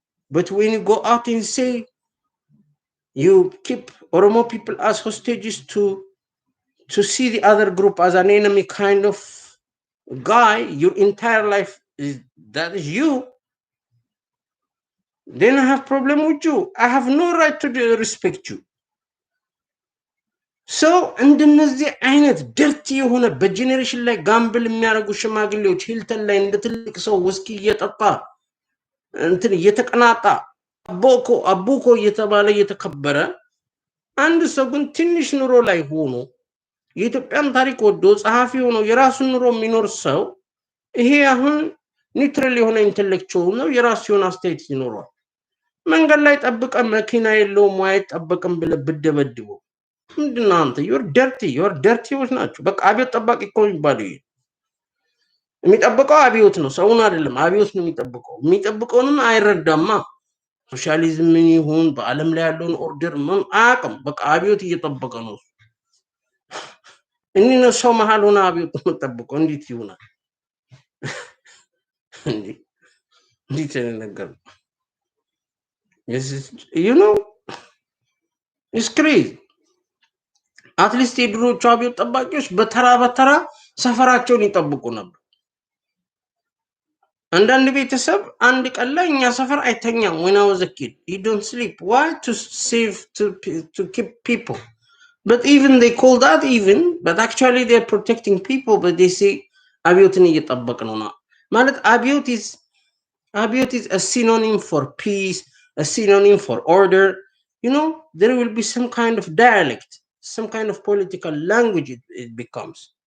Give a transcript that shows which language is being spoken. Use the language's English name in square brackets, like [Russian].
[English] But when you go out and say you keep Oromo people as hostages to see the other group as an enemy kind of guy, your entire life is that is you, then I have problem with you. I have no right to respect you. [Amharic] ሰው እንደነዚህ አይነት ደርቲ የሆነ በጄኔሬሽን ላይ ጋምብል የሚያደርጉ ሽማግሌዎች ሂልተን ላይ እንደ ትልቅ ሰው ውስኪ እየጠጣ እንትን እየተቀናጣ አቦኮ እየተባለ እየተከበረ አንድ ሰው ግን ትንሽ ኑሮ ላይ ሆኖ የኢትዮጵያን ታሪክ ወዶ ጸሐፊ ሆኖ የራሱን ኑሮ የሚኖር ሰው ይሄ አሁን ኒውትራል የሆነ ኢንተሌክቹዋል ነው። የራሱ የሆነ አስተያየት ይኖረዋል። መንገድ ላይ ጠብቀ መኪና የለውም ወይ አይጠበቅም ብለህ ብትደበድበው ምንድነው አንተ? ዩር ደርቲዎች ናቸው። በቃ አብዮት ጠባቂ እኮ የሚባለው ይሄ የሚጠብቀው አብዮት ነው፣ ሰውን አይደለም። አብዮት ነው የሚጠብቀው። የሚጠብቀውንም አይረዳማ። ሶሻሊዝም ምን ይሁን በአለም ላይ ያለውን ኦርደር ምን አያውቅም። በቃ አብዮት እየጠበቀ ነው። እኔ ነው ሰው መሀል ሆነ አብዮት ነው የምጠብቀው። እንዴት ይሆናል? እንዴት ነገር [English] you know it's crazy. [Amharic] አትሊስት የድሮቹ አብዮት ጠባቂዎች በተራ በተራ ሰፈራቸውን ይጠብቁ ነበር። አንዳንድ ቤተሰብ አንድ ቀን ላይ እኛ ሰፈር አይተኛም። [English] when I was a kid you don't sleep, why? To save, to keep people. But even they call that even, but actually they're protecting people. But they say [Amharic] አብዮትን እየጠበቅን ነው ማለት [English] አብዮት is a synonym for peace, a synonym for order. You know, there will be some kind of dialect, some kind of political language it becomes.